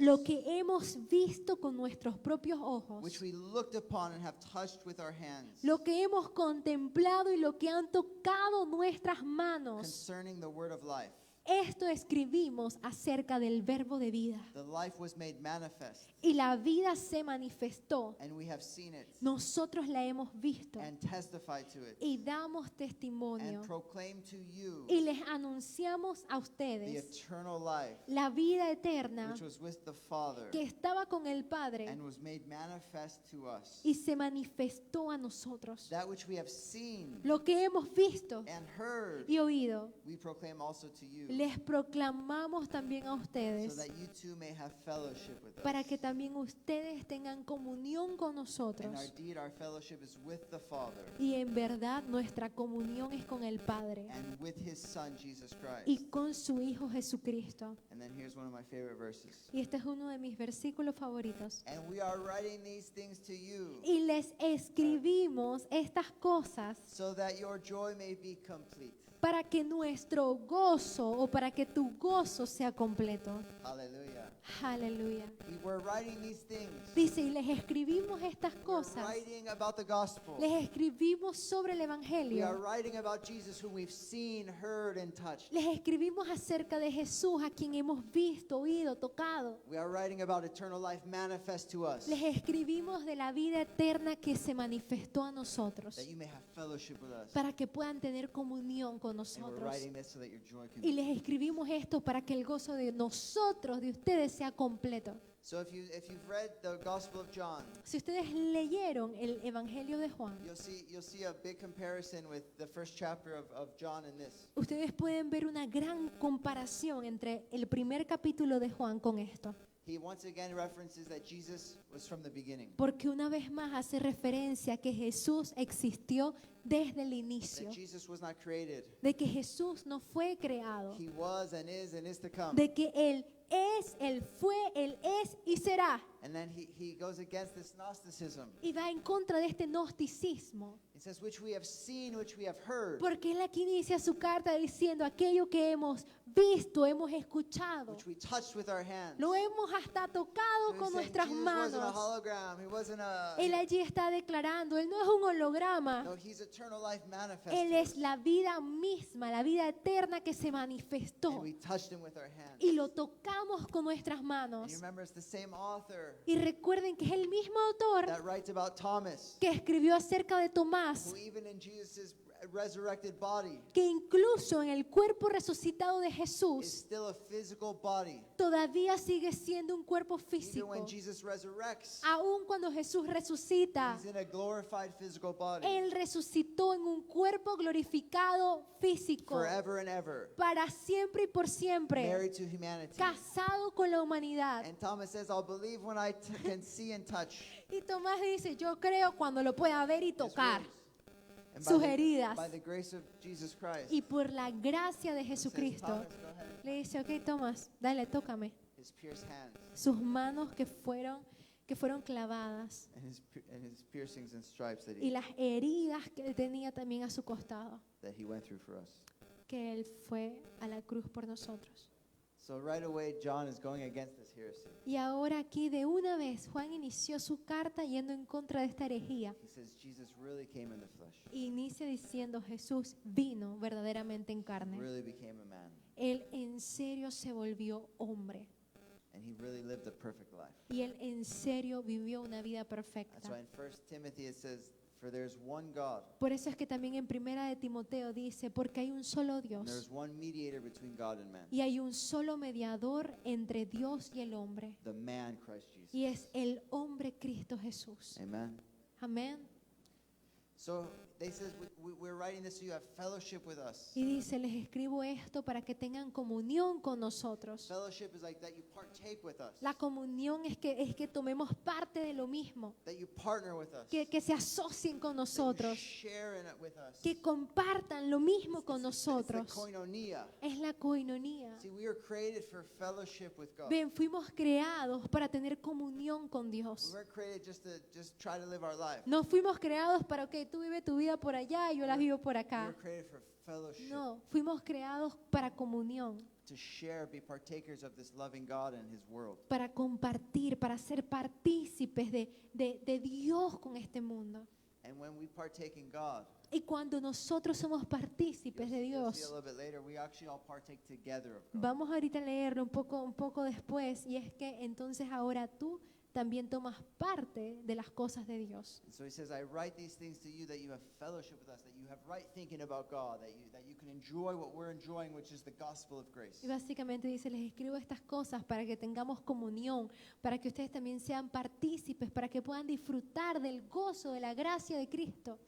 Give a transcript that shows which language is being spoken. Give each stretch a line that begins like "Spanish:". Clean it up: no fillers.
Spanish: Lo que hemos visto con nuestros propios ojos.
English: which we looked upon and have touched with our hands,
Spanish: Lo que hemos contemplado y lo que han tocado nuestras manos.
English: concerning the word of life.
Spanish: Esto escribimos acerca del verbo de vida.
English: The life was made manifest,
Spanish: Y la vida se manifestó.
English: and we have seen it,
Spanish: Nosotros la hemos visto.
English: and testified to it,
Spanish: Y damos testimonio.
English: and proclaim to you
Spanish: Y les anunciamos a
English: the
Spanish: ustedes
English: eternal life,
Spanish: la vida eterna
English: which was with the Father,
Spanish: que estaba con el Padre
English: and was made manifest to us.
Spanish: y se manifestó a nosotros.
English: That which we have seen
Spanish: Lo que hemos visto
English: and heard,
Spanish: y oído,
English: we proclaim also to you,
Spanish: les proclamamos también a
English: so
Spanish: ustedes
English: that you too may have fellowship with
Spanish: para
English: us.
Spanish: que también ustedes tengan comunión con
English: And
Spanish: nosotros.
English: our fellowship is with the Father
Spanish: Y en verdad nuestra comunión es con el Padre
English: and with His Son Jesus
Spanish: y
English: Christ.
Spanish: con su Hijo Jesucristo.
English: And then here's one of my favorite verses.
Spanish: Y este es uno de mis versículos favoritos.
English: And we are writing these things to you,
Spanish: Y les escribimos estas cosas
English: so that your joy may be complete.
Spanish: para que nuestro gozo o para que tu gozo sea completo.
English: Hallelujah.
Spanish: Aleluya.
English: We were writing these things.
Spanish: Dice, y les escribimos estas
English: We're
Spanish: cosas.
English: writing about the gospel.
Spanish: Les escribimos sobre el
English: We are
Spanish: Evangelio.
English: writing about Jesus, whom we've seen, heard, and touched.
Spanish: Les escribimos acerca de Jesús, a quien hemos visto, oído, tocado.
English: We are writing about eternal life manifest to us,
Spanish: Les escribimos de la vida eterna que se manifestó a nosotros,
English: that you may have fellowship with us.
Spanish: para que puedan tener comunión con
English: And we're
Spanish: nosotros.
English: writing this so that your joy can
Spanish: Y
English: be.
Spanish: les escribimos esto para que el gozo de nosotros, de ustedes, sea completo.
English: So if you've read the Gospel of John,
Spanish: Si ustedes leyeron el Evangelio de Juan,
English: you'll see a big comparison with the first chapter of John and this.
Spanish: ustedes pueden ver una gran comparación entre el primer capítulo de Juan con esto.
English: He once again references that Jesus was from the beginning.
Spanish: Porque una vez más hace referencia a que Jesús existió desde el inicio,
English: That Jesus was not created.
Spanish: de que Jesús no fue creado,
English: He was and is to come.
Spanish: de que Él es, Él fue, Él es y será.
English: And then he goes against this Gnosticism.
Spanish: Y va en contra de este gnosticismo.
English: He says, which we have seen, which we have heard,
Spanish: Porque Él aquí inicia su carta diciendo aquello que hemos visto, hemos escuchado.
English: which we touched with our hands.
Spanish: Lo hemos hasta tocado
English: So he's
Spanish: con
English: saying
Spanish: nuestras
English: Jesus wasn't a
Spanish: manos.
English: hologram. He wasn't a...
Spanish: Él allí está declarando, Él no es un holograma.
English: No, he's eternal life manifested.
Spanish: Él es la vida misma, la vida eterna que se
English: And
Spanish: manifestó.
English: we touched him with our hands.
Spanish: Y lo tocamos con nuestras
English: And
Spanish: manos.
English: you remember it's the same author
Spanish: Y recuerden que es el mismo autor
English: that writes about Thomas,
Spanish: que escribió acerca de Tomás,
English: who even in Jesus' resurrected body
Spanish: que incluso en el cuerpo resucitado de
English: is
Spanish: Jesús
English: still a physical body.
Spanish: todavía sigue siendo un cuerpo
English: Even
Spanish: físico.
English: when Jesus resurrects,
Spanish: Aun cuando Jesús resucita,
English: he's in a glorified physical body
Spanish: Él resucitó en un cuerpo glorificado físico
English: forever and ever,
Spanish: para siempre y por siempre,
English: married to humanity.
Spanish: casado con la humanidad.
English: And Thomas says, I'll believe when I can see and touch
Spanish: Y Tomás dice, yo creo cuando lo pueda ver y
English: his
Spanish: tocar.
English: wounds. And
Spanish: Sus heridas.
English: by the grace of Jesus Christ,
Spanish: Y por la gracia de
English: he says,
Spanish: Jesucristo,
English: Thomas, go ahead.
Spanish: le dice, ok, Tomás, dale, tócame.
English: His pierced hands
Spanish: Sus manos que fueron clavadas
English: and his piercings and stripes
Spanish: y las heridas que él tenía también a su costado,
English: that he went through for us.
Spanish: que él fue a la cruz por nosotros.
English: So right away, John is going against this heresy.
Spanish: Y ahora aquí de una vez Juan inició su carta yendo en contra de esta herejía.
English: He says Jesus really came in the flesh,
Spanish: Y inicia diciendo, Jesús vino verdaderamente en carne.
English: really became a man,
Spanish: Él en serio se volvió hombre.
English: and he really lived a perfect life.
Spanish: Y él en serio vivió una vida
English: That's
Spanish: perfecta.
English: why in 1 Timothy it says, for there's one God,
Spanish: Por eso es que también en Primera de Timoteo dice, porque hay un solo
English: and there's
Spanish: Dios
English: one mediator between God and man,
Spanish: y hay un solo mediador entre Dios y el hombre.
English: the man Christ Jesus.
Spanish: Y es el hombre Cristo Jesús.
English: Amen.
Spanish: Amén.
English: So they says we're writing this so you have fellowship with us.
Spanish: Y dice, les escribo esto para que tengan comunión con nosotros.
English: Fellowship is like that you partake with us,
Spanish: La comunión es que tomemos parte de lo mismo,
English: that you partner with us,
Spanish: que se asocien con
English: that you
Spanish: nosotros,
English: share in it with us.
Spanish: que compartan lo mismo con
English: It's the
Spanish: nosotros.
English: koinonia.
Spanish: Es la coinonía.
English: See, we are created for fellowship with God.
Spanish: Ven, fuimos creados para tener comunión con
English: We
Spanish: Dios.
English: weren't created just to try to live our life.
Spanish: No fuimos creados para que tú vive tu vida por allá y yo la vivo por
English: We
Spanish: acá.
English: were created for fellowship,
Spanish: No, fuimos creados para comunión,
English: to share, be partakers of this loving God and His world.
Spanish: para compartir, para ser partícipes de Dios con este mundo.
English: And when we partake in God,
Spanish: Y cuando nosotros somos partícipes de
English: you'll see a
Spanish: Dios,
English: little bit later, we actually all partake together of God.
Spanish: vamos ahorita a leerlo un poco después, y es que entonces ahora tú también tomas parte de las cosas de Dios.
English: And so he says, I write these things to you that you have fellowship with us, that you have right thinking about God, that you can enjoy what we're enjoying, which is the gospel of grace.
Spanish: Y básicamente dice, les escribo estas cosas para que tengamos comunión, para que ustedes también sean partícipes, para que puedan disfrutar del gozo, de la gracia de Cristo.